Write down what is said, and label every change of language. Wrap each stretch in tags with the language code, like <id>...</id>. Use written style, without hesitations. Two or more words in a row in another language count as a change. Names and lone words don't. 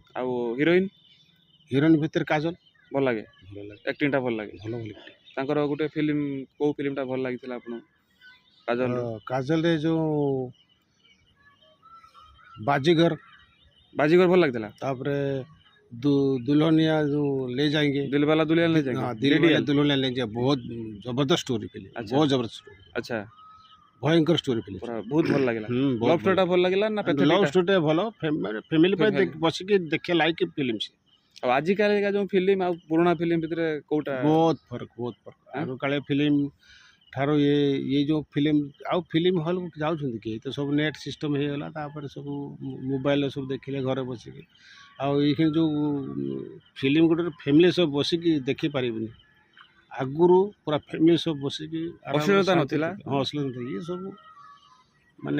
<or>ଆଉ ହିରୋଇନ ହିରୋଇନ ଭିତରେ କାଜଲ ଭଲ ଲାଗେ, ଭଲ ଲାଗେ ଆକ୍ଟିଂଟା ଭଲ ଲାଗେ। ଭଲ ଭଲ ତାଙ୍କର ଗୋଟେ ଫିଲ୍ମ କୋଉ ଫିଲ୍ମଟା ଭଲ ଲାଗିଥିଲା ଆପଣଙ୍କୁ କାଜଲ? କାଜଲରେ ଯୋଉ ବାଜିଗର ବାଜିଗର ଭଲ ଲାଗିଥିଲା।</or> <hi>ତାପରେ दुल्हनिया जो ले जाएंगे दिलवाला दुल्हनिया ले जाएंगे हाँ दिल वाले दुल्हनिया ले जाएंगे बहुत जबरदस्त स्टोरी फिल्म अच्छा। बहुत जबरदस्त स्टोरी अच्छा भयंकर स्टोरी फिल्म</hi> <or>पूरा बहुत ଭଲ ଲାଗିଲା।</or> <hi>बहुत</hi> <en>love story</en> <or>ଭଲ ଲାଗିଲା ନା</or> <hi>लव</hi> <or>ପ୍ୟାଥେଟିକଟା? स्टोरी ଭଲ ଫ୍ୟାମିଲି ପାଇଁ ବସିକି ଦେଖିବା ଲାଇକ୍ ଫିଲ୍ମ ସେ ଆଉ ଆଜିକାଲିକା ଯୋଉ ଫିଲ୍ମ ଆଉ ପୁରୁଣା ଫିଲ୍ମ ଭିତରେ କୋଉଟା? ବହୁତ ଫରକ ଆଗ କାଳେ ଫିଲ୍ମ ଠାରୁ</or> <hi>ये जो फिल्म</hi> <or>ଆଉ ଫିଲ୍ମ ହଲ୍କୁ ଯାଉଛନ୍ତି କି ତ ସବୁ</or> <en>net system</en> <or>ହେଇଗଲା ତାପରେ ସବୁ ମୋବାଇଲରେ ସବୁ ଦେଖିଲେ ଘରେ ବସିକି ଆଉ ଏଇଖିଣି ଯେଉଁ ଫିଲ୍ମ ଗୋଟେ ଫ୍ୟାମିଲି ସବୁ ବସିକି ଦେଖିପାରିବେନି ଆଗରୁ ପୁରା ଫ୍ୟାମିଲି ସବୁ ବସିକି ଅଶ୍ଳୀଳତା ନଥିଲା। ହଁ ଅଶ୍ଳୀଳତା ଇଏ ସବୁ ମାନେ</or>